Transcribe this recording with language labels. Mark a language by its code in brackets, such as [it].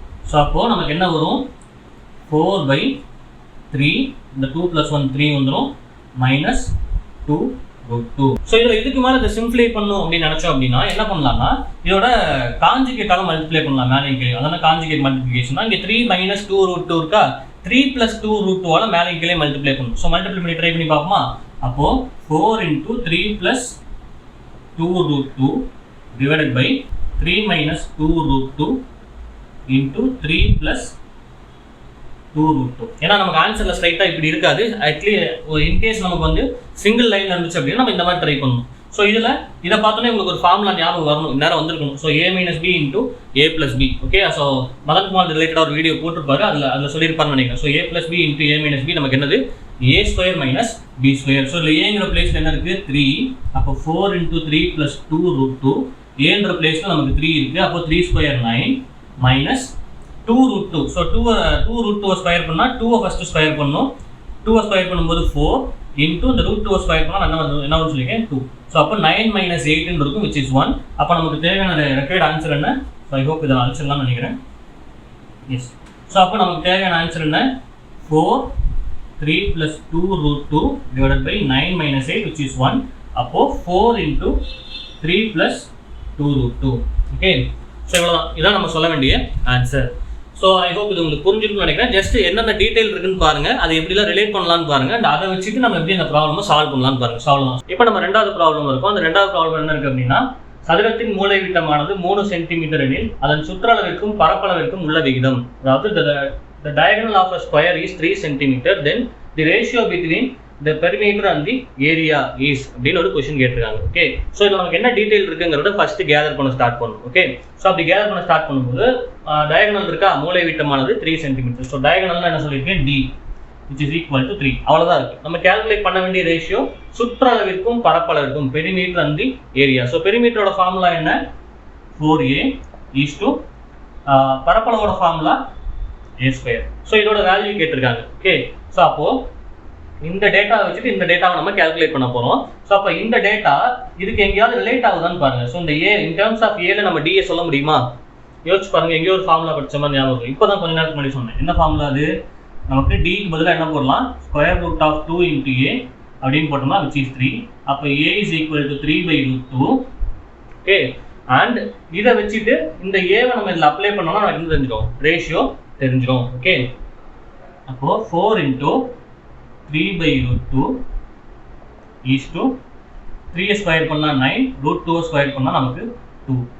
[ta] So அப்போது நமக்கு என்ன வரும், 4 by 3, இந்த 2 + 1 3 வந்துடும், -2√2. ஸோ இதில் இதுக்கு மேலே இதை சிம்பிளை பண்ணணும் அப்படின்னு நினச்சோம் அப்படின்னா என்ன பண்ணலாம்னா இதோட காஞ்சிகேட்டாக மல்டிப்ளை பண்ணலாம் மேலே கீழே. அதனால் காஞ்சிகேட் மல்டிப்ளிகேஷன் தான். இங்கே 3 - 2√2 இருக்கா, 3 + 2√2 மேலே கீழே மல்டிப்ளை பண்ணணும். ஸோ மல்டிப்ளை பண்ணி ட்ரை பண்ணி பார்ப்போமா. அப்போது [en] 4 × 3 + 2√2 divided by 3 - 2√2 into 3 plus 2√2. [ta] ஏன்னா நமக்கு ஆன்சர்ல ஸ்ட்ரைட்டாக இப்படி இருக்காது. ஆக்சுவலி இன்கேஸ் நமக்கு வந்து சிங்கிள் லைன் இருந்துச்சு அப்படின்னா நம்ம இந்த மாதிரி ட்ரை பண்ணணும். ஸோ இதை பார்த்தோன்னே உங்களுக்கு ஒரு ஃபார்முலா ஞாபகம் வரணும், நேரம் வந்திருக்கணும். So a - b into a + b. Okay, so Madan Kumar ரிலேட்டடாக ஒரு வீடியோ போட்டிருப்பாரு, அதில் சொல்லியிருப்பாருன்னு நினைக்கிறேன். So a + b into a - b நமக்கு என்னது, a² - b². ஸோ இதில் ஏங்கிற பிளேஸில் என்ன இருக்குது, 3. அப்போ 4 × 3 + 2√2. ஏன்ற பிளேஸில் நமக்கு 3 இருக்குது. அப்போ 3² 9 minus 2√2. ஸோ 2√2 ஸ்கொயர் பண்ணால் 2 ஃபஸ்ட்டு ஸ்கொயர் பண்ணணும். 2 ஸ்கொயர் பண்ணும்போது 4 இன்ட்டு இந்த √2 ஸ்கொயர் பண்ணால் என்ன சொல்லியிருக்கேன், 2. ஸோ அப்போ 9 - 8 இருக்கும், which is 1. அப்போ நமக்கு தேவையான ரெக்வயர்ட் ஆன்சர் என்ன. ஸோ ஐ ஹோப் இதை அழிச்சிடலாம்னு நினைக்கிறேன். எஸ், ஸோ அப்போ நமக்கு தேவையான ஆன்சர் என்ன, 4 3 + 2√2 [en] divided by 9 - 8 which is 1. [ta] அப்போது 4 × 3 + 2√2. ஓகே, ஸோ இவ்வளோதான். இதான் நம்ம சொல்ல வேண்டிய ஆன்சர். ஸோ ஐ ஹோப் இது உங்களுக்கு புரிஞ்சிருக்குன்னு நினைக்கிறேன். ஜஸ்ட் என்னென்ன டீட்டெயில் இருக்குன்னு பாருங்கள், அதை எப்படிலாம் ரிலேட் பண்ணலான்னு பாருங்கள். அண்ட் அதை வச்சுட்டு நம்ம எப்படி அந்த ப்ராப்ளமை சால்வ் பண்ணலான்னு பாருங்கள். சால்வ் தான். இப்போ நம்ம ரெண்டாவது ப்ராப்ளம் இருக்கும். அந்த ரெண்டாவது ப்ராப்ளம் என்ன இருக்குது அப்படின்னா, சதுரத்தின் மூலை விட்டமானது 3 சென்டிமீட்டர் எனில் அதன் சுற்றளவிற்கும் பரப்பளவிற்கும் உள்ள விகிதம். [en] அதாவது the diagonal of a square is 3 centimeter, then the ratio between the perimeter and the area is [ta] அப்படின்னு ஒரு क्वेश्चन கேட்டிருக்காங்க. ஓகே, ஸோ இதில் நமக்கு என்ன டீடைல் இருக்குங்கிறத ஃபர்ஸ்ட் கேதர் பண்ண ஸ்டார்ட் பண்ணணும். ஓகே, ஸோ அப்படி கேதர் பண்ண ஸ்டார்ட் பண்ணும்போது டயகனல் இருக்கா, மூலை விட்டமானது 3 சென்டிமீட்டர். ஸோ டயகனல்னா என்ன சொல்லியிருக்கேன், [en] d which is equal to 3. [ta] அவ்வளோதான் இருக்குது. நம்ம கேல்குலேட் பண்ண வேண்டிய ratio சுற்றளவிற்கும் பரப்பளவிற்கும், perimeter and the area. So பெரிமீட்டரோட formula என்ன, 4a is to பரப்பளவோட formula a². So இதோட வேல்யூ கேட்டிருக்காங்க. ஓகே, ஸோ அப்போது இந்த டேட்டாவை வச்சுட்டு இந்த டேட்டாவை நம்ம கேல்குலேட் பண்ண போகிறோம். ஸோ அப்போ இந்த டேட்டா இதுக்கு எங்கேயாவது ரிலேட் ஆகுதான்னு பாருங்கள். ஸோ இந்த ஏ இன் டேர்ம்ஸ் ஆஃப் ஏல நம்ம டிஏ சொல்ல முடியுமா, யோசிச்சு பாருங்கள். எங்கேயோ ஒரு ஃபார்முலா படித்த மாதிரி ஞாபகம். இப்போ தான் கொஞ்ச நேரத்துக்கு முன்னாடி சொன்னேன். என்ன ஃபார்முலா அது, நமக்கு டிக்கு பதிலாக என்ன போடலாம், √2 × a அப்படின்னு போட்டோம்னா [en] which is 3. அப்போ a is equal to 3/√2. [ta] Okay, and இதை வச்சுட்டு இந்த ஏவை நம்ம இதில் அப்ளை பண்ணோம்னா நமக்கு என்ன தெரிஞ்சிடும், ரேஷியோ தெரிஞ்சிடும். ஓகே, அப்போது 4 × 3/√2 is to 3 ஸ்கொயர் பண்ணால் 9, √2 ஸ்கொயர் பண்ணால் நமக்கு 2.